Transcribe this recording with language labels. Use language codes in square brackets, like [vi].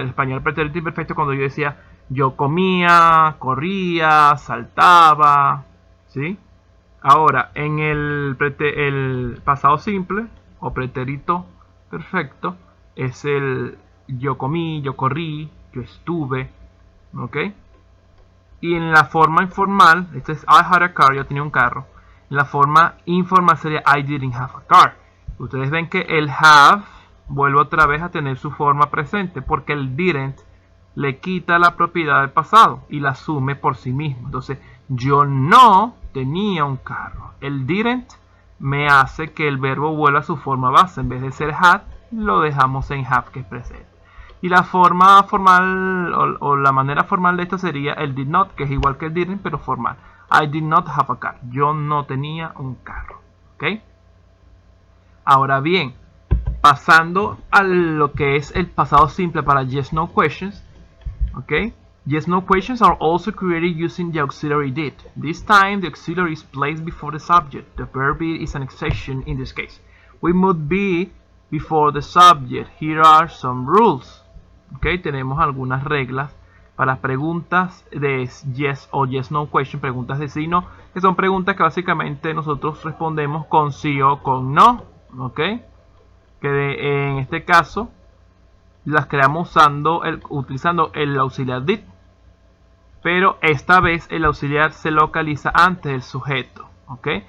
[es] El español pretérito imperfecto cuando yo decía yo comía, corría, saltaba, ¿sí? Ahora, en el pasado simple o pretérito perfecto es el yo comí, yo corrí, yo estuve, ¿ok? Y en la forma informal, este es [en] I had a car, [es] yo tenía un carro. En la forma informal sería [en] I didn't have a car. [es] Ustedes ven que el have vuelve otra vez a tener su forma presente porque el didn't le quita la propiedad del pasado y la asume por sí mismo. Entonces, yo no tenía un carro. El didn't me hace que el verbo vuelva a su forma base. En vez de ser had, lo dejamos en have, que es presente. Y la forma formal o la manera formal de esto sería el did not, que es igual que el didn't, pero formal. [en] I did not have a car. [es] Yo no tenía un carro. ¿Ok? Ahora bien, pasando a lo que es el pasado simple para yes no questions. ¿Ok? [en] Yes no questions are also created using the auxiliary did. This time the auxiliary is placed before the subject. The verb be is an exception in this case. We must be before the subject. Here are some rules. [es] Okay, tenemos algunas reglas para preguntas de yes o yes no question, preguntas de sí no, que son preguntas que básicamente nosotros respondemos con sí o con no. Ok, que en este caso las creamos utilizando el auxiliar did, pero esta vez el auxiliar se localiza antes del sujeto. ¿Ok?